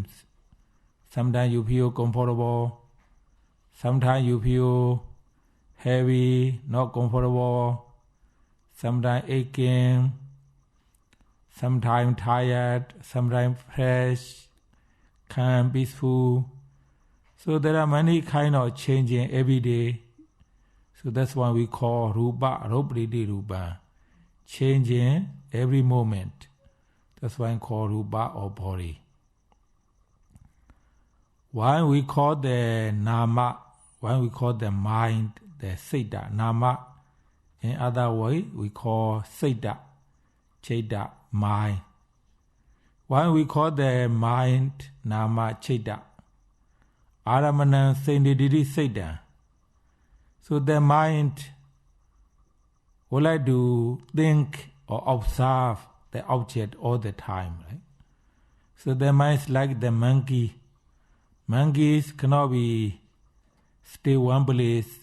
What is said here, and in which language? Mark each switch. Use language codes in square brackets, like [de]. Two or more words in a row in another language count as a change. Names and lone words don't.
[en] Sometimes you feel comfortable, sometimes you feel heavy, not comfortable, sometimes aching, sometimes tired, sometimes fresh, calm, peaceful. So there are many kind of changing every day. So that's why we call [pi] rupa, ropriti rupa, [en] changing every moment. That's why we call rupa or body. Why we call the nama, why we call the mind, the [pi] siddha, nama. [en] In other way, we call [pi] siddha, chitta, [en] mind. Why we call the mind, [pi] nama, chitta, aramana, sendidiri, [en] siddha. So the mind would like to think or observe the object all the time, right? So the mind is like the monkey. Monkeys cannot be stay one place.